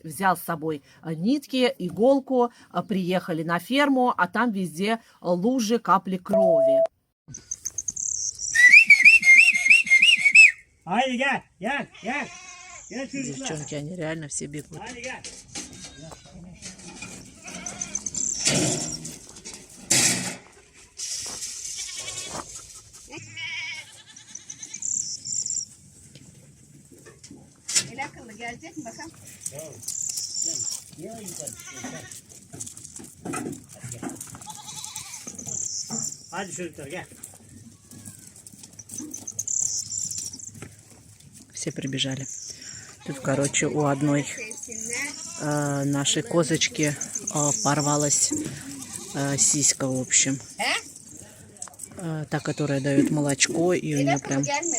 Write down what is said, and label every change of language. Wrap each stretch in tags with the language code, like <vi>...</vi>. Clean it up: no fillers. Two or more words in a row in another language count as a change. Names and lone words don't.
<ru>Взял с собой нитки, иголку, приехали на ферму, а там везде лужи, капли крови. Девчонки, они реально все бегут.</ru> <tr>Gelecek mi bakalım? Hadi çocuklar gel.</tr> <ru>Все прибежали. Тут, короче, у одной нашей козочки порвалась сиська, в общем. Та, которая дает молочко, и у нее прям...</ru>